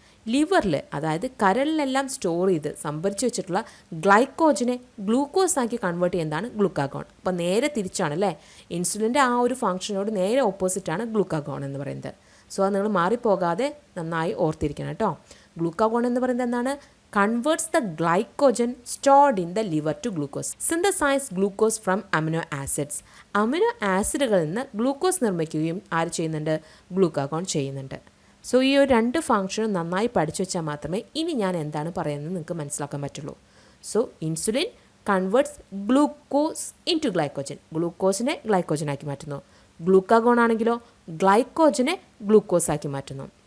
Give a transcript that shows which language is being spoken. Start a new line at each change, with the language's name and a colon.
Malayalam: ലിവറിൽ, അതായത് കരളിലെല്ലാം സ്റ്റോർ ചെയ്ത് സംഭരിച്ച് വെച്ചിട്ടുള്ള ഗ്ലൈക്കോജനെ ഗ്ലൂക്കോസ് ആക്കി കൺവേർട്ട് ചെയ്യുന്നതാണ് ഗ്ലൂക്കാഗോൺ. അപ്പോൾ നേരെ തിരിച്ചാണ് അല്ലേ? ഇൻസുലിൻ്റെ ആ ഒരു ഫംഗ്ഷനോട് നേരെ ഓപ്പോസിറ്റാണ് ഗ്ലൂക്കാഗോൺ എന്ന് പറയുന്നത്. സോ അത് നിങ്ങൾ മാറിപ്പോകാതെ നന്നായി ഓർത്തിരിക്കണം കേട്ടോ. ഗ്ലൂക്കാഗോൺ എന്ന് പറയുന്നത് എന്താണ്?
English: converts the glycogen stored in the liver to glucose. Synthesize glucose from amino acids.
Malayalam: Amino ആസിഡുകളിൽ നിന്ന് ഗ്ലൂക്കോസ് നിർമ്മിക്കുകയും ആര് ചെയ്യുന്നുണ്ട്? ഗ്ലൂക്കാഗോൺ ചെയ്യുന്നുണ്ട്. സോ ഈ ഒരു രണ്ട് ഫംഗ്ഷനും നന്നായി പഠിച്ചു വെച്ചാൽ മാത്രമേ ഇനി ഞാൻ എന്താണ് പറയുന്നത് നിങ്ങൾക്ക് മനസ്സിലാക്കാൻ പറ്റുള്ളൂ.
English: So insulin converts glucose into glycogen.
Malayalam: ഗ്ലൂക്കോസിനെ ഗ്ലൈക്കോജനാക്കി മാറ്റുന്നു. ഗ്ലൂക്കാഗോൺ ആണെങ്കിലോ ഗ്ലൈക്കോജനെ ഗ്ലൂക്കോസാക്കി മാറ്റുന്നു.